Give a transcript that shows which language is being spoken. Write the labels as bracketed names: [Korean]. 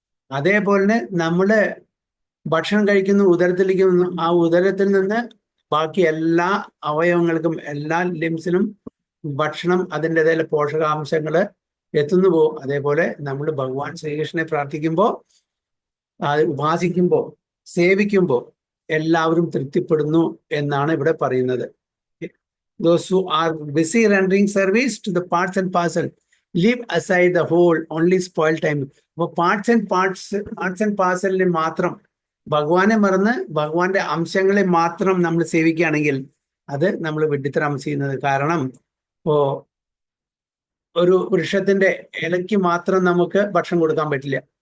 [Malayalam] അതേപോലെ നമ്മള് ഭക്ഷണം കഴിക്കുന്നു, ഉദരത്തിലേക്ക് വന്നു, ആ ഉദരത്തിൽ നിന്ന് ബാക്കി എല്ലാ അവയവങ്ങൾക്കും എല്ലാ ലിംസിനും ഭക്ഷണം അതിൻ്റെതായ പോഷകാംശങ്ങൾ എത്തുന്നു പോകും. അതേപോലെ നമ്മൾ ഭഗവാൻ ശ്രീകൃഷ്ണനെ പ്രാർത്ഥിക്കുമ്പോൾ, ഉപാസിക്കുമ്പോൾ, സേവിക്കുമ്പോൾ എല്ലാവരും തൃപ്തിപ്പെടുന്നു എന്നാണ് ഇവിടെ പറയുന്നത്. [English] Those who are busy rendering service to the parts and parcel leave aside the whole, only spoil time. [Malayalam] അപ്പോൾ [English] parts and പാർസലിനെ [Malayalam] മാത്രം, ഭഗവാനെ മറന്ന് ഭഗവാന്റെ അംശങ്ങളെ മാത്രം നമ്മൾ സേവിക്കുകയാണെങ്കിൽ അത് നമ്മൾ വിഡ്ഢിത്തരം ചെയ്യുന്നത്. കാരണം ഇപ്പോ ഒരു വൃക്ഷത്തിന്റെ ഇലയ്ക്ക് മാത്രം നമുക്ക് ഭക്ഷണം കൊടുക്കാൻ പറ്റില്ല.